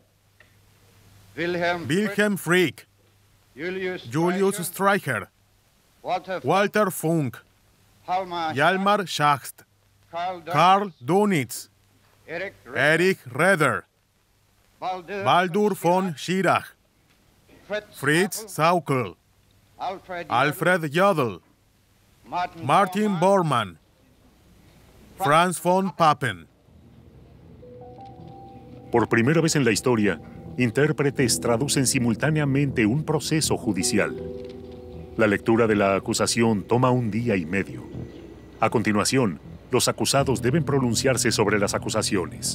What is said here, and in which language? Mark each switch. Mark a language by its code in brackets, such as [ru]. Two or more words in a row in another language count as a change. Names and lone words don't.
[es] Wilhelm Frick, Julius Streicher, Walter Funk, Hjalmar Schacht, Karl Dönitz, Erich Raeder, Baldur von Schirach, Fritz Sauckel, Alfred Jodl, Martin Bormann, Franz von Papen. Por primera vez en la historia, intérpretes traducen simultáneamente un proceso judicial. La lectura de la acusación toma 1 día y medio. A continuación, los acusados deben pronunciarse sobre las acusaciones.